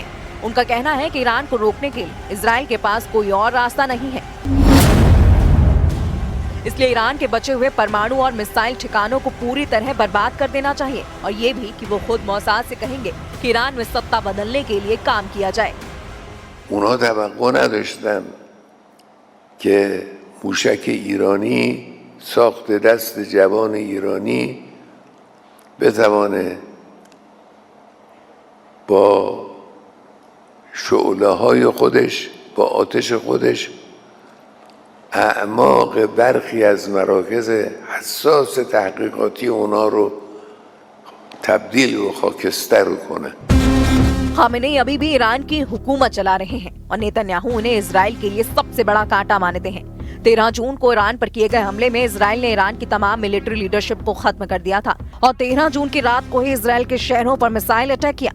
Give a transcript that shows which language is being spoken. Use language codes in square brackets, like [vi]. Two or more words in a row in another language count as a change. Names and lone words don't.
[hi] उनका कहना है कि ईरान को रोकने के लिए इजराइल के पास कोई और रास्ता नहीं है, इसलिए ईरान के बचे हुए परमाणु और मिसाइल ठिकानों को पूरी तरह बर्बाद कर देना चाहिए और ये भी कि वो खुद मोसाद से कहेंगे कि ईरान में सत्ता बदलने के लिए काम किया जाए। [fa] اونا توقع نداشتن که موشک ایرانی ساخت دست جوان ایرانی بتوانه با شعله‌های خودش، با آتش خودش اعماق برخی از مراکز حساس تحقیقاتی اونا رو تبدیل و خاکستر کنه. [hi] खामेनेई अभी भी ईरान की हुकूमत चला रहे हैं और नेतन्याहू उन्हें इजराइल के लिए सबसे बड़ा कांटा मानते हैं। 13 जून को ईरान पर किए गए हमले में इजराइल ने ईरान की तमाम [en] military leadership [hi] को खत्म कर दिया था और 13 जून की रात को ही इजराइल के शहरों पर [en] missile attack [hi] किया।